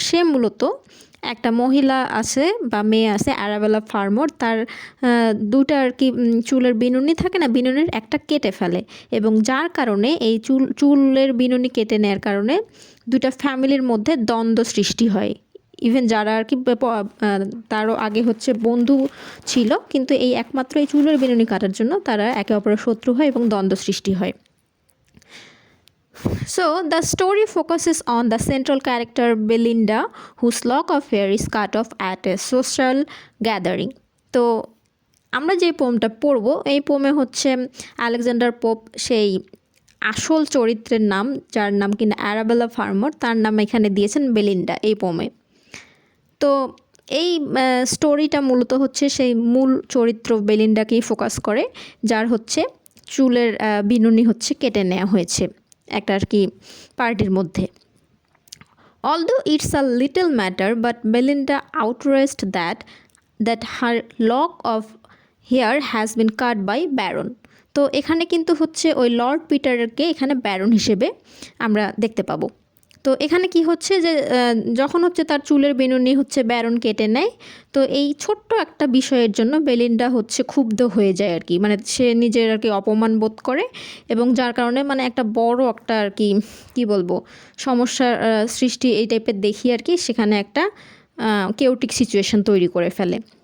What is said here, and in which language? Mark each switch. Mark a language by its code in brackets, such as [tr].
[bn] সে মূলত একটা মহিলা আছে বা মেয়ে আছে অ্যারাবেলা ফার্মার, তার দুটা আর কি চুলের বিনুনি থাকে না, বিনুনির একটা কেটে ফেলে এবং যার কারণে এই চুলের বিনুনি কেটে নেওয়ার কারণে দুটা ফ্যামিলির মধ্যে দ্বন্দ্ব সৃষ্টি হয়। ইভেন যারা আর কি তারও আগে হচ্ছে বন্ধু ছিল, কিন্তু এই একমাত্র এই চুলের বিনুনি কাটার জন্য তারা একে অপরের শত্রু হয় এবং দ্বন্দ্ব সৃষ্টি হয়। [en] So, the story focuses on the central character Belinda, whose lock of hair is cut off at a social gathering. [bn] তো আমরা যে পোমটা পড়ব এই পোমে হচ্ছে আলেকজান্ডার পোপ সেই আসল চরিত্রের নাম, যার নাম কিনা অ্যারাবেলা ফার্মার, তার নাম এখানে দিয়েছেন বেলিন্ডা এই পোমে। তো এই স্টোরিটা মূলত হচ্ছে সেই মূল চরিত্র বেলিন্ডাকেই ফোকাস করে, যার হচ্ছে চুলের বিনুনি হচ্ছে কেটে নেওয়া হয়েছে একটা আর কি পার্টির মধ্যে। [en] Although it's a little matter, but Belinda outraged that her lock of hair has been cut by Baron. [bn] তো এখানে কিন্তু হচ্ছে ওই লর্ড পিটারকে এখানে ব্যারন হিসেবে আমরা দেখতে পাবো। তো এখানে কি হচ্ছে যে যখন হচ্ছে তার চুলের বিনুনি হচ্ছে ব্যারন কেটে নেয়, তো এই ছোট্ট একটা বিষয়ের জন্য বেলিন্ডা হচ্ছে ক্ষুব্ধ হয়ে যায় আর কি, মানে সে নিজের আর কি অপমান বোধ করে এবং যার কারণে মানে একটা বড় একটা আর কি কী বলবো সমস্যার সৃষ্টি এই টাইপের দেখি আর কি, সেখানে একটা [en] chaotic situation [bn] তৈরি করে ফেলে।